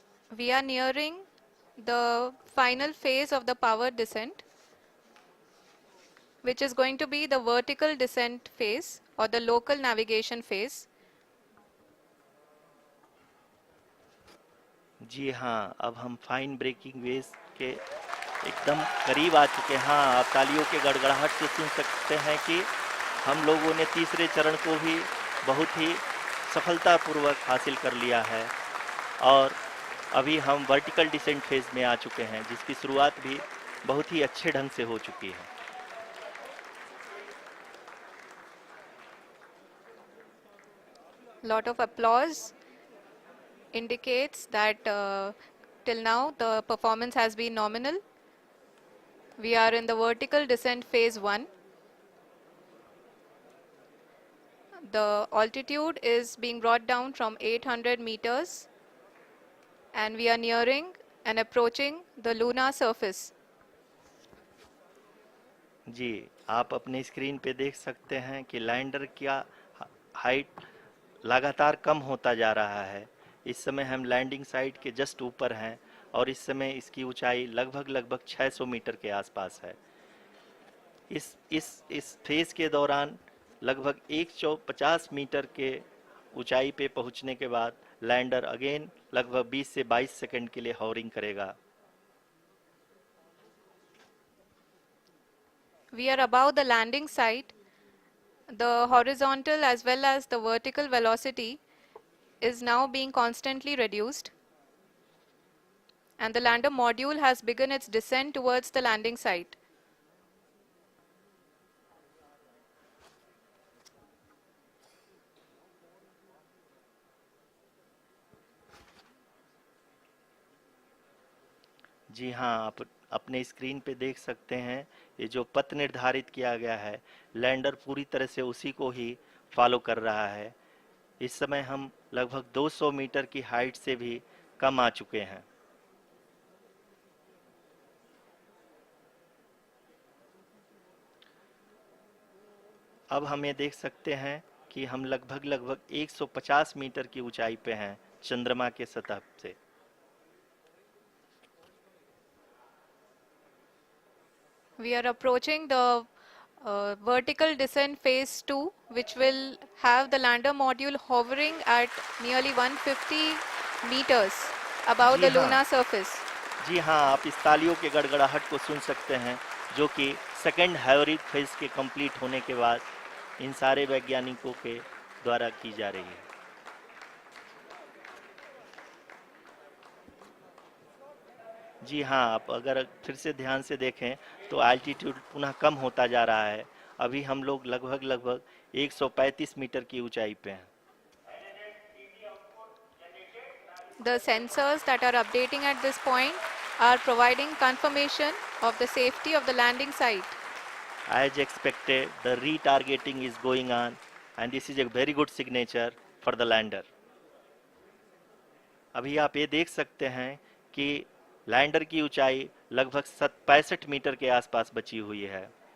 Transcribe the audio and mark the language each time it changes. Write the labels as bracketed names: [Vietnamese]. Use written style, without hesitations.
[English] We are nearing the final phase of the power descent, which is going to be the vertical descent phase or the local navigation phase. [Hindi] जी हाँ, अब हम fine breaking waves के एकदम करीब आ चुके हैं। हाँ, आप तालियों के गड़गड़ाहट से सुन सकते हैं कि हम लोगों ने तीसरे चरण को भी बहुत ही सफलतापूर्वक हासिल कर लिया है और अभी हम वर्टिकल डिसेंट फेज में आ चुके हैं, जिसकी शुरुआत भी बहुत ही अच्छे ढंग से हो चुकी है। [English] Lot of applause indicates that till now the performance has been nominal. We are in the vertical descent phase 1. The altitude is being brought down from 800 meters and we are nearing and approaching the lunar surface. [Hindi] जी, आप अपने screen पे देख सकते हैं कि lander का height लगातार कम होता जा रहा है। इस समय हम लैंडिंग साइट के जस्ट ऊपर हैं और इस समय इसकी ऊंचाई लगभग लगभग 600 मीटर के आसपास है। इस फेज के दौरान लगभग 150 मीटर के ऊंचाई पे पहुंचने के बाद लैंडर अगेन लगभग 20 से 22 सेकंड के लिए हॉवरिंग करेगा। [English] We are above the landing site. The horizontal as well as the vertical velocity is now being constantly reduced. And the lander module has begun its descent towards the landing site. [Hindi] जी हाँ, आप अपने screen पे देख सकते हैं ये जो पथ निर्धारित किया गया है, लैंडर पूरी तरह से उसी को ही फॉलो कर रहा है। इस समय हम लगभग 200 मीटर की हाइट से भी कम आ चुके हैं। अब हम ये देख सकते हैं कि हम लगभग लगभग 150 मीटर की ऊंचाई पे हैं चंद्रमा के सतह से। [English] We are approaching the vertical descent phase 2, which will have the lander module hovering at nearly 150 meters above [Hindi] ji [English] the [Hindi] हाँ, [English] lunar surface. [Hindi] जी हाँ, आप इस तालियों के गड़गड़ाहट को सुन सकते हैं, जो कि सेकंड हैवरिक फेज के कंप्लीट होने के बाद इन सारे वैज्ञानिकों के द्वारा की जा रही है। जी हाँ, आप अगर फिर से ध्यान से देखें तो एल्टीट्यूड पुनः कम होता जा रहा है। अभी हम लोग लगभग लगभग 135 मीटर की ऊंचाई पे हैं। [English] The sensors that are updating at this point are providing confirmation of the safety of the landing site. As expected, the retargeting is going on and this is a very good signature for the lander. [Hindi] अभी आप ये देख सकते हैं कि lander की ऊंचाई लगभग 65 मीटर के आसपास बची हुई है।